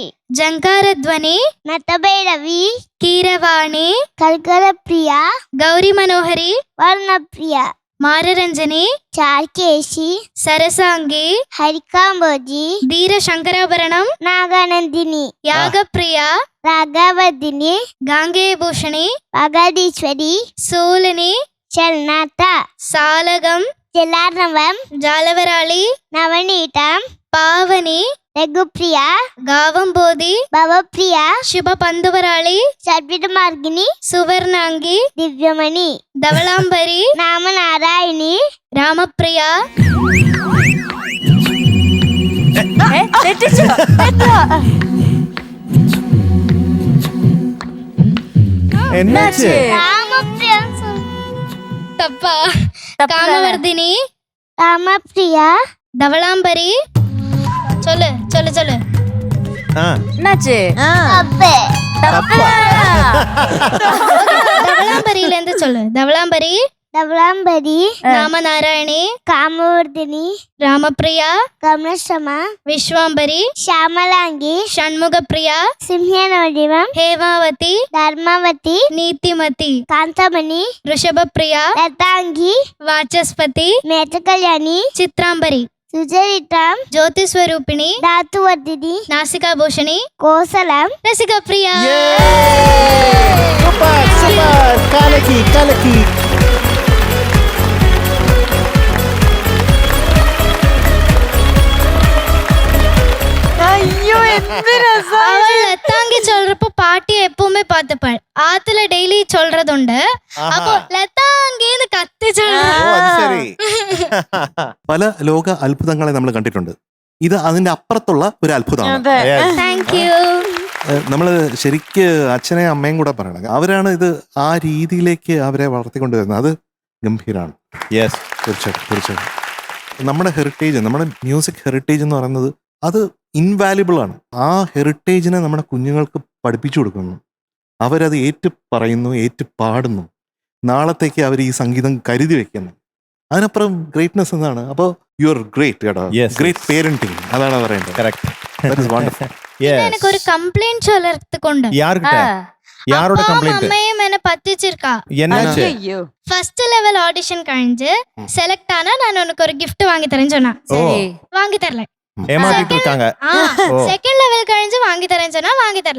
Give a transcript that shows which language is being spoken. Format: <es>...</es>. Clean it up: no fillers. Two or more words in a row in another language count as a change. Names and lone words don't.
<ml>జంకారధ్వని, నతభైరవి, కీరవాణి, కల్కరప్రియ, గౌరీ మనోహరి, వర్ణప్రియ, మారరంజని, చార్కేశి, సరసాంగి, హరికాంబోజి, ధీర శంకరాభరణం, నాగానందిని, యాగప్రియ, రాఘవదిని, గాంగేయభూషణి, వాగాదీశ్వరి, సూలిని, చల్నాథ, సాలగం, జలార్ణవం, జాలవరాళి, నవనీతం, పావని, രഘുപ്രിയ, ഗാവംബോധി, ഭവപ്രിയ, ശുഭപന്തുവരാളി, ചർവിതമാർഗിനി, സുവർണാംഗി, ദിവ്യമണി, ധവളാംബരി, നാമനാരായണി, രാമപ്രിയ. തെറ്റിച്ചോ?</ml> <ta>എന്നാച്ച്</ta> <ml>രാമപ്രിയ, തപ്പ. കാമവർദ്ധിനി, രാമപ്രിയ, ധവളാംബരി.</ml> <ta>சொல்லு சொல்லு சொல்லு. ആ என்னாச்சு?</ta> <ml>അപ്പേ, തപ്പ.</ml> <ta>ധവളാംബരിയിல இருந்து சொல்லு.</ta> <ml>ധവളാംബരി, ധവളാംബരി, രാമനാരായണി, കാമവർദ്ധിനി, രാമപ്രിയ, കമലശ്രമ, വിശ്വാംബരി, ശ്യാമലാംഗി, ഷൺമുഖപ്രിയ, സിംഹനവടിവം, ഹേമാവതി, ധർമ്മവതി, നീതിമതി, കാന്തമണി, ഋഷഭപ്രിയ, ലതാംഗി, വാചസ്പതി, മേഘകല്യാണി, ചിത്രാംബരി, സുചരിത്രം, ജ്യോതിസ്വരൂപിണി, ധാതുവർദ്ധിനി, നാസികാഭൂഷണി, കോസലം, രസികപ്രിയ.</ml> <en>super super,</en> <ml>കലക്കി കലക്കി. അയ്യോ എന്ത് രസം.</ml> <ta>அவள் லத்தாங்கி சொல்றப்போ பாட்டியை எப்பவுமே பார்த்துப்பாள். ஆத்துல டெய்லி சொல்றதுண்டு. அப்போ லத்தாங்கின்னு കത്തി</ta> <ml>ഓ, അത് ശരി. പല ലോക അത്ഭുതങ്ങളെ നമ്മൾ കണ്ടിട്ടുണ്ട്. ഇത് അതിന്റെ അപ്പുറത്തുള്ള ഒരു അത്ഭുതമാണ്. അതെ.</ml> <en>Yes. thank you.</en> <ml>നമ്മൾ ശരിക്ക് അച്ഛനെയും അമ്മയും കൂടെ പറയണം. അവരാണ് ഇത് ആ രീതിയിലേക്ക് അവരെ വളർത്തിക്കൊണ്ടുവരുന്നത്. അത് ഗംഭീരമാണ്.</ml> <en>Yes.</en> <ml>തീർച്ചയായിട്ടും തീർച്ചയായിട്ടും. നമ്മുടെ ഹെറിറ്റേജ്, നമ്മുടെ</ml> <en>music heritage</en> <ml>എന്ന് പറയുന്നത് അത് ഇൻവാല്യുബിൾ ആണ്. ആ ഹെറിറ്റേജിനെ നമ്മുടെ കുഞ്ഞുങ്ങൾക്ക് പഠിപ്പിച്ചു കൊടുക്കുന്നു. അവരത് ഏറ്റു പറയുന്നു, ഏറ്റു പാടുന്നു. നാളത്തേക്ക് അവർ ഈ സംഗീതം കരുതി വെക്കുന്നു. അതിനപ്പുറം ഗ്രേറ്റ്നെസ് എന്താണ്? അപ്പോൾ</ml> <en>you are great</en> <ml>കേട്ടോ.</ml> <en>Yes, great parenting,</en> <ml>അതാണ് പറയേണ്ടത്.</ml> <en>Correct. That is wonderful. Yes.</en> <ta>எனக்கு ஒரு கம்ப்ளைண்ட் சொல்லறதுக்குண்டு. யார்கிட்ட? யாரோட அப்பாவும் கம்ப்ளைண்ட்? அம்மையும் என்ன பத்திச்சிருக்கா. என்னாச்சு?</ta> <ml>അയ്യോ.</ml> <en>first level audition</en> <ta>கழிஞ்சு செலக்ட் ஆனா நான் உனக்கு ஒரு gift வாங்கி தரேன்னு சொன்னா. சரி. வாங்கி தரல. ஏமாத்திட்டு இருக்காங்க. ஓ.</ta> <en>second level</en> <ta>கழிஞ்சு வாங்கி தரேன்னு சொன்னா வாங்கி தரல.</ta>